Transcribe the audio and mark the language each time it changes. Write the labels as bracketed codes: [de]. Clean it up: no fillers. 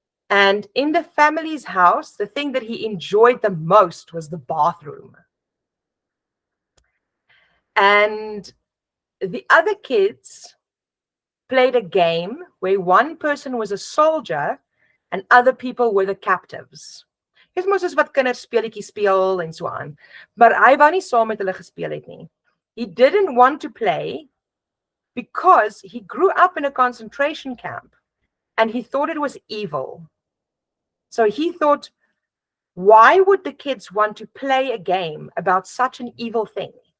[en] And in the family's house, the thing that he enjoyed the most was the bathroom. And the other kids played a game where one person was a soldier and other people were the captives. [af] Dis mos is wat kinders speletjies speel en so aan. Maar hy wou nie saam met hulle gespeel het nie. [en] He didn't want to play because he grew up in a concentration camp and he thought it was evil. So he thought, why would the kids want to play a game about such an evil thing?